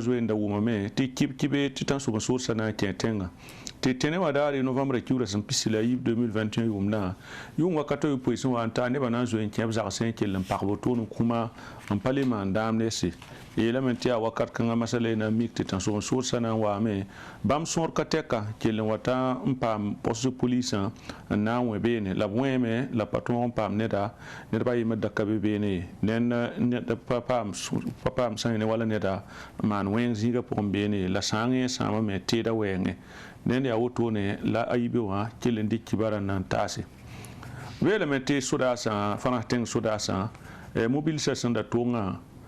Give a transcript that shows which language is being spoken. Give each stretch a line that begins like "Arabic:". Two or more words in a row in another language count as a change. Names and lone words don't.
Mossi: zoeenda wʋmame tɩ kib-kibe tɩ tã sob n soodsã na n kẽ tẽngã tɩ tẽne wã daare novembre kiurã sẽn pisi la yib 2021 yʋmdã yʋng wakatã yopoe sẽn wa n taa nebã na n zoe n kẽ b zagsẽ n kell n pagb wotoon n kũma n pa le maan daam nese yeelame tɩ yaa wakat kãngã masala na n mik tɩ tã sob n soodsã na n waame bãmb sõor ka tɛka kell n wa ta n paam
French: poste de police
Mossi: n na n wẽ beene la b wẽeme la pa tõog n paam neda nedbã yɩmd daka be beene ye pa paam sã ne wala neda n maan wẽng zĩigã pʋgẽ beene la sã n yẽ sãama me teeda wɛɛngẽ ned yaa wotone la ayibe wã kell n dɩk kibarã n na n taase weelame tɩ sodaasã fãna tẽng sodaasã mobilsã sẽn da tʋʋngã